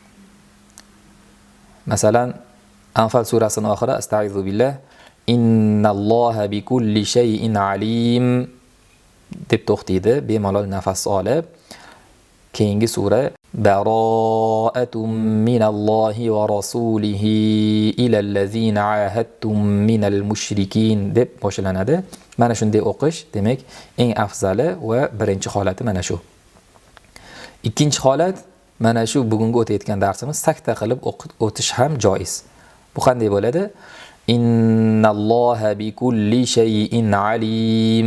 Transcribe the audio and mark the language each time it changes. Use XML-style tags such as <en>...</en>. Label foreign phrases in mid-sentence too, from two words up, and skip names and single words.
<uz>Masalan, Anfal surasining oxiri</uz> <ar>أستعيذ بالله إن الله بكل شيء عليم</ar> <uz>deb to'xtaydi, bemalol nafas olib. Keyingi sura</uz> <ar>براءة من الله ورسوله إلى الذين عاهدتم من المشركين</ar> <uz>deb boshlanadi. Mana shunday o'qish, demak, eng afzali va birinchi holati mana shu. Ikkinchi holat mana shu bugungi o'tayotgan darsimiz sakta qilib o'tish ham joiz. Bu qanday bo'ladi?</uz> <ar>إن الله بكل شيء عليم.</ar>